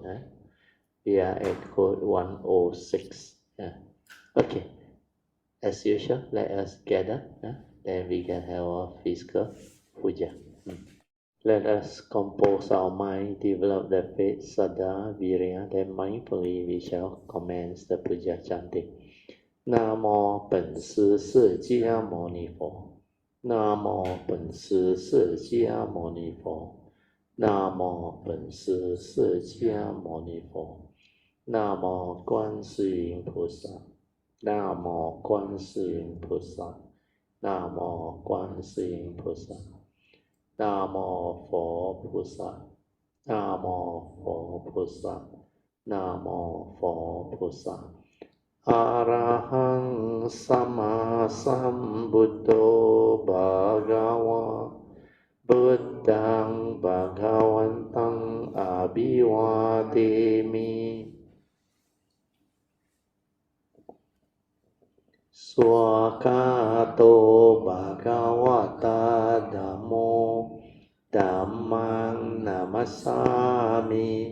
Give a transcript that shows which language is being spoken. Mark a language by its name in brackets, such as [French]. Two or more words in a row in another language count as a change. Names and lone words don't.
[English] We are at code 106. Yeah. Okay. As usual, let us gather. Then we can have our physical puja. Let us compose our mind, develop the faith, [Pali] saddha, virya. [English] Then mindfully we shall commence the puja chanting. [Chinese] 南无本师释迦牟尼佛。南无本师释迦牟尼佛。南无本师释迦牟尼佛。南无观世音菩萨。南无观世音菩萨。南无观世音菩萨。南无佛菩萨。南无佛菩萨。南无佛菩萨。 [Pali] อะระหังสัมมาสัมพุทโธภะคะวะพุทธังภะคะวันตังอะภิวาเทมิสวากขาโตภะคะวะตาธัมโมธัมมังนามัสสามิ